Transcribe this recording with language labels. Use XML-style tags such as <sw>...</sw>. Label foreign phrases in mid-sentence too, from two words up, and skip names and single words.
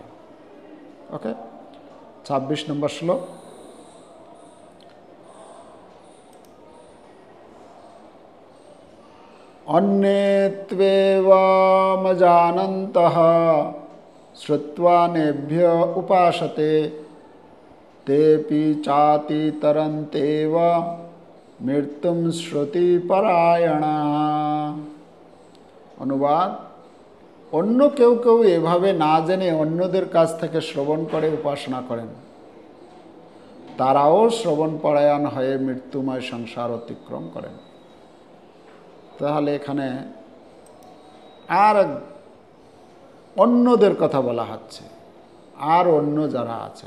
<bn>ওকে, 26 নম্বর শ্লোক।</bn> <sa>অন্যে ত্বেবমজানন্তঃ শ্রুত্বা নেভ্য উপাসতে तेपि चाति तरन्तेव मृत्युम श्रुति परायणा।</sa> <bn>অনুবাদ, অন্য কেউ কেউ এভাবে না জেনে অন্যদের কাছ থেকে শ্রবণ করে উপাসনা করেন, তারাও শ্রবণ পরায়ণ হয়ে মৃত্যুময় সংসার অতিক্রম করেন। তাহলে এখানে আর অন্যদের কথা বলা হচ্ছে, আর অন্য যারা আছেন।</bn>